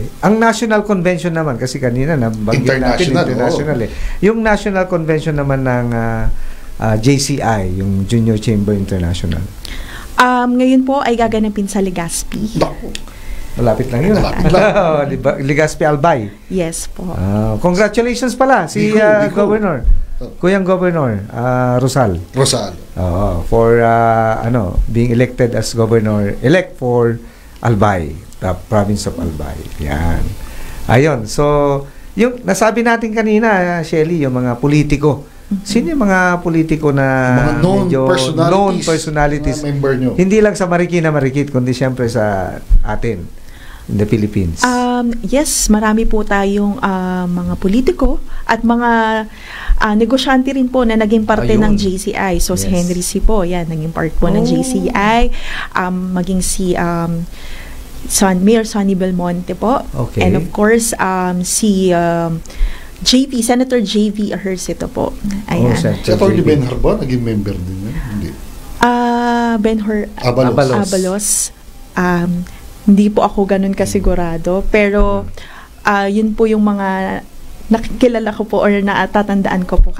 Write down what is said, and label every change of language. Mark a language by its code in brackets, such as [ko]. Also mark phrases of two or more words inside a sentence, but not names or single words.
[tl] Ang National Convention naman, kasi kanina nabanggit natin international Yung National Convention naman ng JCI, yung Junior Chamber International. Ngayon po ay gaganapin sa Legazpi. Malapit lang yun. Legazpi Albay. [en] Yes po. [tl] Congratulations pala si Governor. Kuyang Governor Rosal. [en] For being elected as Governor-elect for Albay. province of Albay. Yan. Ayun. [tl] So, yung nasabi natin kanina, Shelly, yung mga politiko. Sino yung mga politiko na mga known [en] personalities [tl] na member nyo? Hindi lang sa Marikina, Marikit, kundi siyempre sa atin, [en] in the Philippines. Yes, [tl] marami po tayong mga politiko at mga negosyante rin po na naging parte ng JCI. So, si Henry C. po, yan, naging part po ng JCI. Maging si Mayor Sonny Belmonte po. Okay. [en] And of course, [tl] si Senator J.V. Ejercito po. Ayan. Si Atty. Benhur ba? Naging member din yan? Hindi. Benhur Abalos. Hindi po ako ganun kasigurado. Pero, yun po yung mga nakikilala ko po or natatandaan ko po.